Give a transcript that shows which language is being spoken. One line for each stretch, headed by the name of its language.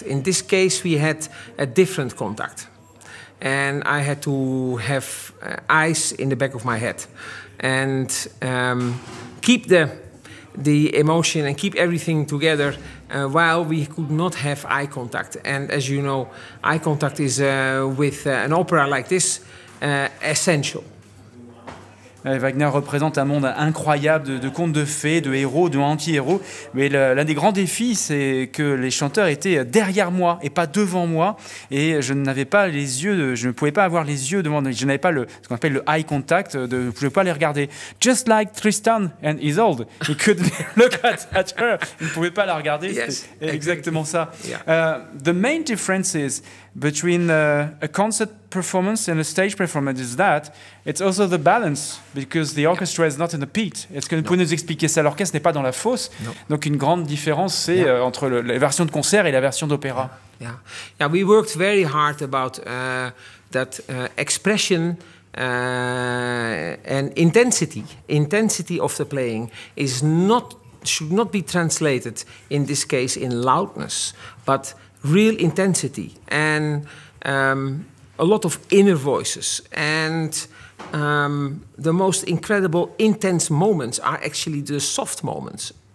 English: In this case, we had a different contact. And I had to have eyes in the back of my head and keep the emotion and keep everything together while we could not have eye contact. And as you know, eye contact is, with an opera like this, essential.
French: Wagner représente un monde incroyable de contes de fées, de héros, de anti-héros. Mais l'un des grands défis, c'est que les chanteurs étaient derrière moi et pas devant moi. Et je n'avais pas ce qu'on appelle le
English: eye contact,
French: je ne pouvais pas les regarder.
English: Just like Tristan and Isolde, he couldn't look at her.
French: Il ne pouvait pas la regarder.
English: Yes,
French: c'est exactement ça.
English: Yeah. The main differences between a concert performance and a stage performance is that it's also the balance, because the orchestra is not in the pit.
French: Est-ce que vous pouvez nous expliquer ça? L'orchestre n'est pas dans la fosse.
English: No.
French: Donc une grande différence, c'est entre la version de concert et la version d'opéra.
English: Yeah, we worked very hard about that expression and intensity. Intensity of the playing should not be translated in this case in loudness, but real intensity and a lot of inner voices, and the most incredible intense moments are actually the soft moments.